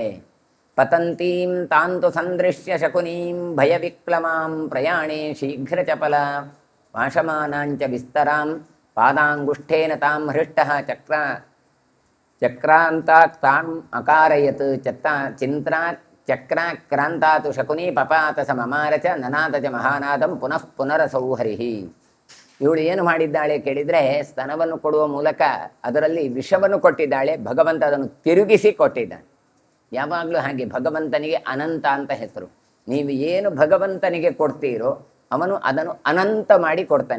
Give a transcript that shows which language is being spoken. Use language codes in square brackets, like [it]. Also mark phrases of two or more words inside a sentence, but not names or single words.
[sa] ಪತಂತೀಂ ತಾಂತು ಸಂದೃಶ್ಯ ಶಕುನೀಂ ಭಯವಿಕ್ಲಮಾಂ ಪ್ರಯಾಣೇ ಶೀಘ್ರ ಚಪಲ ವಾಶಮಾನಾಂಚ ವಿಸ್ತರಾಂ ಪಾದಾಂಗುಷ್ಠೇನ ತಾಂ ಹೃಷ್ಟ ಚಕ್ರಾಂತಾತ್ ತಾಂ ಅಕಾರಯತ್ ಚಕ್ರಾಕ್ರಾಂತಾತು ಶಕುನಿ ಪಪಾತ ಸಮಮಾರ ಚ ನನಾದ ಚ ಮಹಾನಾದಂ ಪುನಃ ಪುನರಸೌ ಹರಿಹಿ. [kn] ಇವಳು ಏನು ಮಾಡಿದ್ದಾಳೆ ಕೇಳಿದರೆ, ಸ್ತನವನ್ನು ಕೊಡುವ ಮೂಲಕ ಅದರಲ್ಲಿ ವಿಷವನ್ನು ಕೊಟ್ಟಿದ್ದಾಳೆ. ಭಗವಂತ ಅದನ್ನು ತಿರುಗಿಸಿ ಕೊಟ್ಟಿದ್ದಾನೆ. ಯಾವಾಗಲೂ ಹಾಗೆ, ಭಗವಂತನಿಗೆ ಅನಂತ ಅಂತ ಹೆಸರು. ನೀವು ಏನು ಭಗವಂತನಿಗೆ ಕೊಡ್ತೀರೋ ಅವನು ಅದನ್ನು ಅನಂತ ಮಾಡಿ ಕೊಡ್ತಾನೆ.